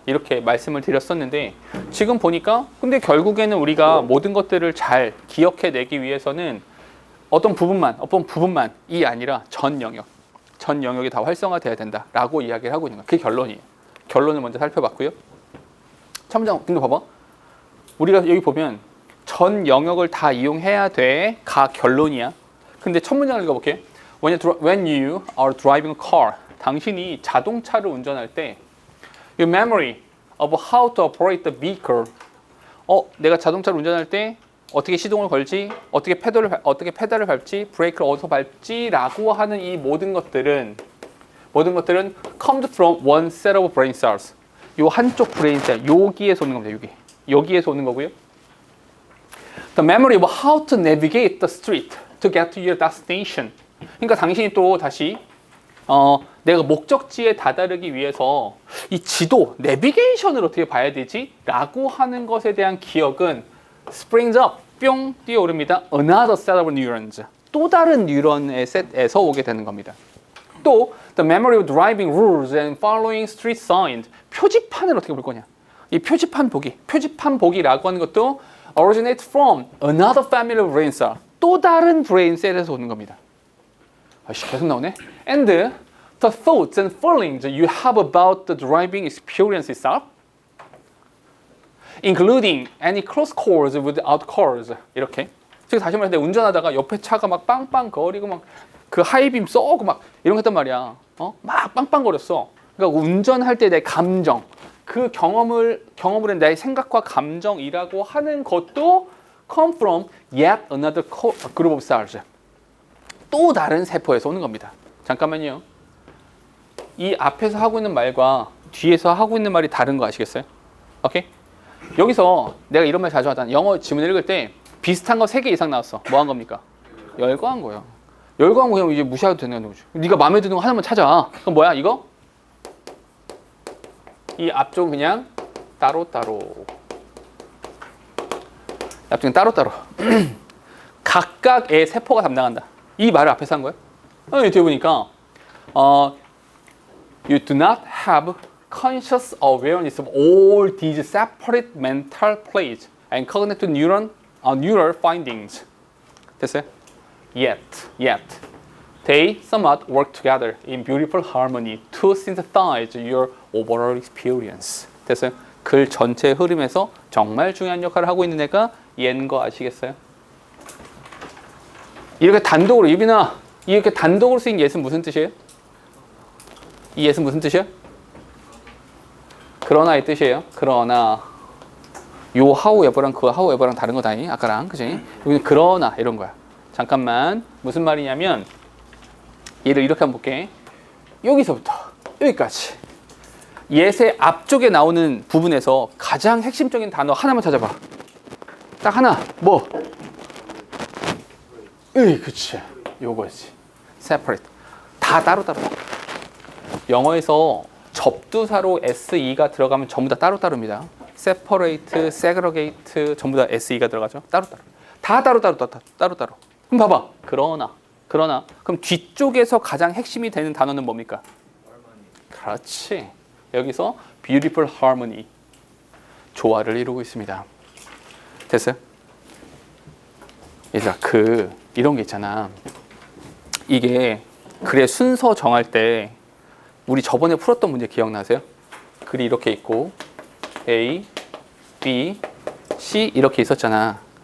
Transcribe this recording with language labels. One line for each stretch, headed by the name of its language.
Korean: 이렇게 말씀을 드렸었는데 지금 보니까 근데 결국에는 우리가 모든 것들을 잘 기억해내기 위해서는 어떤 부분만이 아니라 전 영역이 다 활성화돼야 된다라고 이야기를 하고 있는 거야. 그게 결론이에요. 결론을 먼저 살펴봤고요. 첨장 근데 봐봐. 우리가 여기 보면 전 영역을 다 이용해야 돼가 결론이야. 근데 첫 문장을 읽어볼게요.
English: When you are driving a car,
Korean: 당신이 자동차를 운전할 때
English: your memory of how to operate the vehicle.
Korean: 내가 자동차를 운전할 때 어떻게 시동을 걸지, 어떻게 페달을 밟지, 브레이크를 어디서 밟지라고 하는 이 모든 것들은
English: comes from one set of brain cells.
Korean: 요 한쪽 브레인 셀, 여기에서 오는 겁니다. 여기에서 오는 거고요.
English: The memory of how to navigate the street to get to your destination.
Korean: 그러니까 당신이 또 다시 내가 목적지에 다다르기 위해서 이 지도, 내비게이션을 어떻게 봐야 되지? 라고 하는 것에 대한 기억은
English: springs up,
Korean: 뿅 뛰어오릅니다.
English: Another set of neurons.
Korean: 또 다른 뉴런의 셋에서 오게 되는 겁니다. 또
English: the memory of driving rules and following street signs.
Korean: 표지판을 어떻게 볼 거냐? 이 표지판 보기라고 하는 것도
English: originate from another family of brain cell.
Korean: 또 다른 브레인 셀에서 오는 겁니다. 계속 나오네.
English: And the thoughts and feelings you have about the driving experience itself, including any close calls without calls.
Korean: 이렇게. 지금 다시 말해, 운전하다가 옆에 차가 막 빵빵 거리고 막 그 하이빔 쏘고 막 이런 거 했단 말이야. 막 빵빵 거렸어. 그러니까 운전할 때 내 감정, 그 경험을 한 나의 생각과 감정이라고 하는 것도
English: come from yet another group of cells.
Korean: 또 다른 세포에서 오는 겁니다. 잠깐만요. 이 앞에서 하고 있는 말과 뒤에서 하고 있는 말이 다른 거 아시겠어요? 오케이? 여기서 내가 이런 말 자주 하잖아. 영어 지문 읽을 때 비슷한 거 3개 이상 나왔어. 뭐 한 겁니까? 열거한 거예요. 열거한 거 그냥 이제 무시해도 되는 거죠. 네가 마음에 드는 거 하나만 찾아. 그럼 뭐야? 이거? 이 앞쪽은 그냥 따로따로. 앞쪽은 따로따로. 각각의 세포가 담당한다. 이 말을 앞에서 한 거예요. 뒤에 보니까
English: You do not have conscious awareness of all these separate mental plates and cognitive neural findings.
Korean: 됐어요?
English: Yet, they somewhat work together in beautiful harmony to synthesize your overall experience.
Korean: 됐어요? 글 전체 흐름에서 정말 중요한 역할을 하고 있는 애가 얘인 거 아시겠어요? 이렇게 단독으로, 유빈아, 이렇게 단독으로 쓰인 예는 무슨 뜻이에요? 이 예는 무슨 뜻이에요? 그러나의 뜻이에요. 그러나 요 하우에버랑 그 하우에버랑 다른 거다니 아까랑 그지? 여기는 그러나 이런 거야. 잠깐만 무슨 말이냐면 얘를 이렇게 한번 볼게. 여기서부터 여기까지 옅의 앞쪽에 나오는 부분에서 가장 핵심적인 단어 하나만 찾아봐. 딱 하나. 뭐? 그치. 요거지. separate. 다 따로따로. 영어에서 접두사로 SE가 들어가면 전부 다 따로따로입니다. separate, segregate 전부 다 SE가 들어가죠. 따로따로. 다 따로따로. 그럼 봐봐. 그러나 그럼 뒤쪽에서 가장 핵심이 되는 단어는 뭡니까? 그렇지. 여기서
English: beautiful harmony.
Korean: 조화를 이루고 있습니다. 됐어요? 얘들아, 이런 게 있잖아. 이게 글의 순서 정할 때 우리 저번에 풀었던 문제 기억나세요? 글이 이렇게 있고 A, B, C 이렇게 있었잖아.